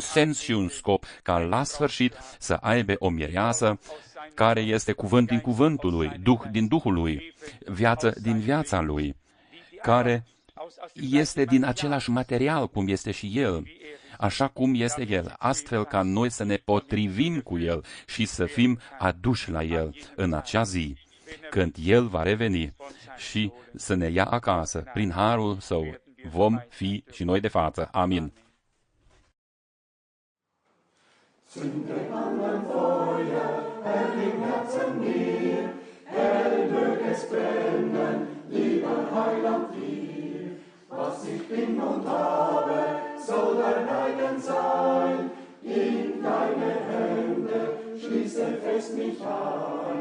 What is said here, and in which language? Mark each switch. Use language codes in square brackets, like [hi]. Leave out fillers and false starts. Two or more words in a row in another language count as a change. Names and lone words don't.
[ro] sens și un scop, ca la sfârșit să aibă o mireasă care este cuvânt din cuvântul Lui, Duh din Duhul Lui, viață din viața Lui, care este din același material cum este și El, așa cum este El, astfel ca noi să ne potrivim cu El și să fim aduși la El în acea zi, când El va reveni și să ne ia acasă. Prin harul Său vom fi și noi de față. Amin. [de] Zünde an Feuer, Herr, im Herzen mir, hell mög es brennen, lieber Heiland dir. Was ich bin und habe, soll dein eigen sein, in deine Hände schließe fest mich ein.